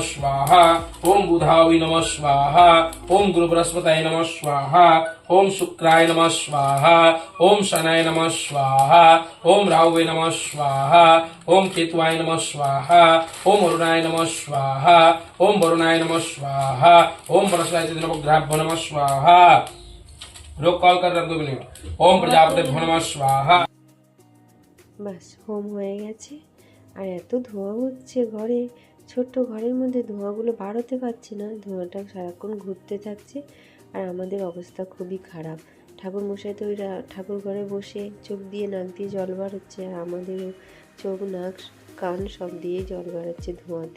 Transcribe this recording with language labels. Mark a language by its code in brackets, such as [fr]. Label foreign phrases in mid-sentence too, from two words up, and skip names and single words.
[sa] स्वाहा ओम बुधाय नमः स्वाहा ओम गुरु बृहस्पतये नमः स्वाहा ओम शुक्राय नमः स्वाहा ओम शनाय नमः स्वाहा ओम राहुवे नमः स्वाहा ओम केतुवाय नमः स्वाहा ओम वरुणाय नमः स्वाहा ओम वरुणाय नमः स्वाहा ओम बृहस्पति नवग्रहाभ्यो नमः स्वाहा [hi] लोग कॉल कर रहे हैं [sa] ओम प्रजापति नमः स्वाहा। [bn] বাস হোম হয়ে গেছে। আর এত ধোঁয়া হচ্ছে ঘরে, ছোট্ট ঘরের মধ্যে ধোঁয়াগুলো বার হতে পারছে না, ধোঁয়াটা সারাক্ষণ ঘুরতে থাকছে। আর আমাদের অবস্থা খুবই খারাপ। ঠাকুর মশাই তো ওই ঠাকুর ঘরে বসে চোখ দিয়ে নাক দিয়ে জল বার হচ্ছে, আর আমাদেরও চোখ নাক কান সব দিয়ে জল বার হচ্ছে ধোঁয়াতে।